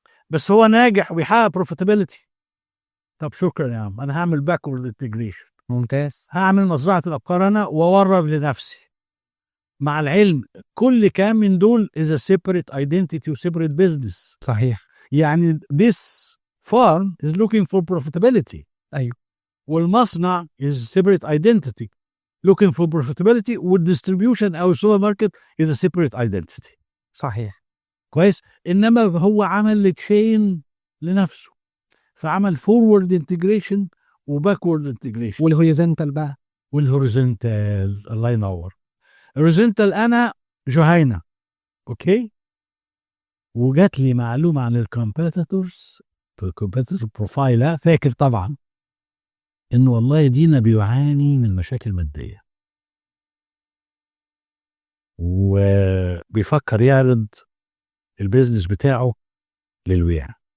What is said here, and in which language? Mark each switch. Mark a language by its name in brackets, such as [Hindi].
[Arabic] بس هو ناجح وبيحقق بروفيتابيلتي. طب شكرا يا عم، انا هعمل باكورد انتجريشن. ممتاز. هعمل مزرعه الابقار انا واورب لنفسي، مع العلم كل كام من دول [English] is a separate identity [Arabic] و [English] separate business. [Arabic] صحيح. يعني [English] this farm is looking for profitability. [Arabic] ايوه. والمصنع [English] is separate identity looking for profitability، [Arabic] والdistribution او السوبر ماركت [English] is a separate identity. [Arabic] صحيح. كويس. انما هو عمل التشين لنفسه، فعمل فورورد انتجريشن وباكورد انتجريشن. والهوريزونتال بقى. والهوريزونتال، الله ينور. الهوريزونتال انا جهينه، اوكي، وجات لي معلومه عن الكومبيتيتورز، الكومبيتيتور بروفايل، فاكر طبعا ان والله دينا بيعاني من مشاكل ماديه وبيفكر يعرض البيزنس بتاعه للبيع.